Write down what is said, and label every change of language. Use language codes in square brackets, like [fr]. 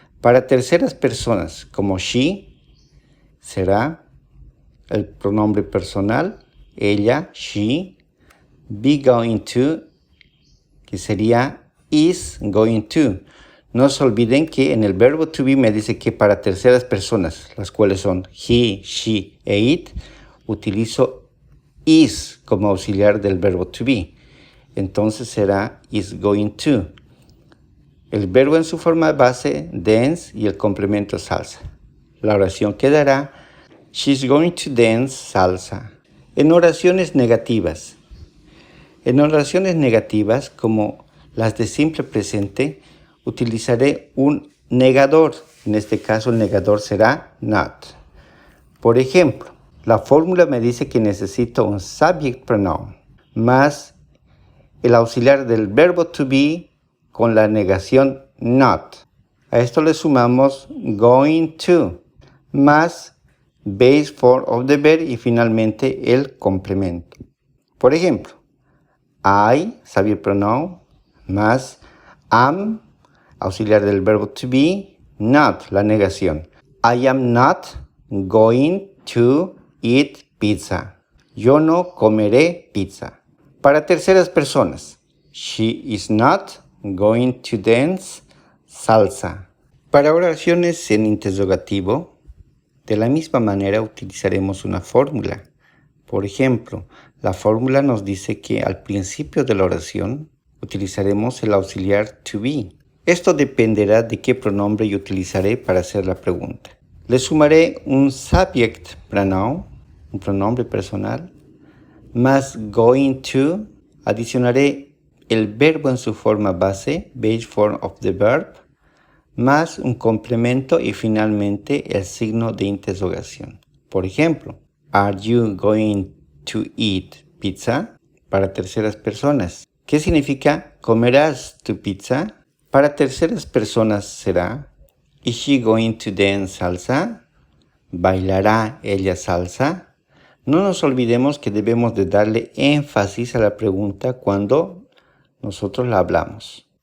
[es] Para terceras personas, como she, será el pronombre personal, ella, she, be going to, que sería is going to. No se olviden que en el verbo to be me dice que para terceras personas, las cuales son he, she e it, utilizo is como auxiliar del verbo to be. Entonces será is going to. El verbo en su forma base, dance, y el complemento salsa. La oración quedará, [en] she's going to dance salsa. [es] En oraciones negativas. En oraciones negativas, como las de simple presente, utilizaré un negador. En este caso, el negador será not. Por ejemplo, la fórmula me dice que necesito un subject pronoun más el auxiliar del verbo to be con la negación not. A esto le sumamos going to más base form of the verb y finalmente el complemento. Por ejemplo, I, subject pronoun, más am, auxiliar del verbo to be, not, la negación. [en] I am not going to eat pizza. [es] Yo no comeré pizza. Para terceras personas, [en] she is not going to dance salsa. [es] Para oraciones en interrogativo, de la misma manera utilizaremos una fórmula. Por ejemplo, la fórmula nos dice que al principio de la oración utilizaremos el auxiliar to be. Esto dependerá de qué pronombre yo utilizaré para hacer la pregunta. Le sumaré un subject pronoun, un pronombre personal, más going to, adicionaré el verbo en su forma base, base form of the verb, más un complemento y finalmente el signo de interrogación. Por ejemplo, [en] are you going to eat pizza? [es] Para terceras personas. ¿Qué significa comerás tu pizza? Para terceras personas será, [en] is she going to dance salsa? [es] ¿Bailará ella salsa? No nos olvidemos que debemos de darle énfasis a la pregunta cuando nosotros la hablamos.